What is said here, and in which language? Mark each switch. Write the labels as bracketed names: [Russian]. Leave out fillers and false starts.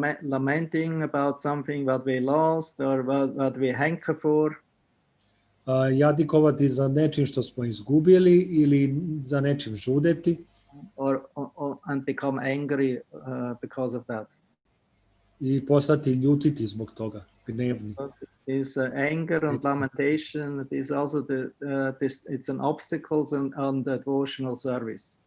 [English] Lamenting about something what we lost or what we hanker for. [Serbian] Jadikovati za nečim što smo izgubili ili za nečim žudeti. [English] And become angry because of that. [Serbian] I postati ljutiti zbog toga, gnevni. [English] This anger and lamentation is also it's an obstacle on the devotional service.